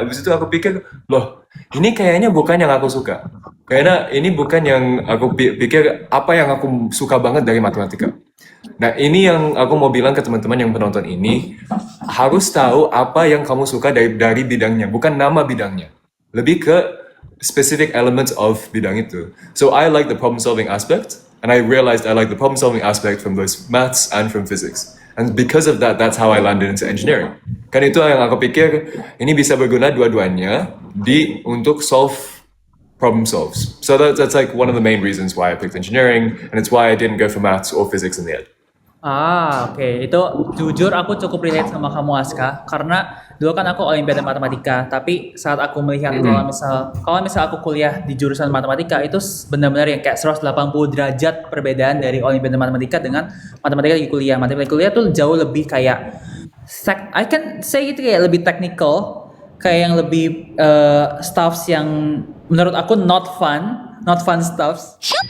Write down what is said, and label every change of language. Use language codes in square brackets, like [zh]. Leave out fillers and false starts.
[id] Habis itu aku pikir, loh, ini kayaknya bukan yang aku suka. Kayaknya ini bukan yang aku pikir apa yang aku suka banget dari matematika. Nah, ini yang aku mau bilang ke teman-teman yang penonton ini, harus tahu apa yang kamu suka dari bidangnya, bukan nama bidangnya. Lebih ke [en] specific elements of [id] bidang itu. [en] So I like the problem solving aspect, and I realized I like the problem solving aspect from both maths and from physics. And because of that, that's how I landed into engineering. [id] Kan itu yang aku pikir, ini bisa berguna dua-duanya untuk [en] solve problem solves. So that's like one of the main reasons why I picked engineering, and it's why I didn't go for maths or physics in the end. [id] Oke. Itu jujur aku cukup relate sama kamu Aska, karena dulu kan aku olimpiade matematika, tapi saat aku melihat kalau misal aku kuliah di jurusan matematika itu benar-benar yang kayak 180 derajat perbedaan dari olimpiade matematika dengan matematika di kuliah. Matematika kuliah tuh jauh lebih kayak [en] I can say [id] itu kayak lebih technical, kayak yang lebih stuffs yang menurut aku [en] not fun stuffs.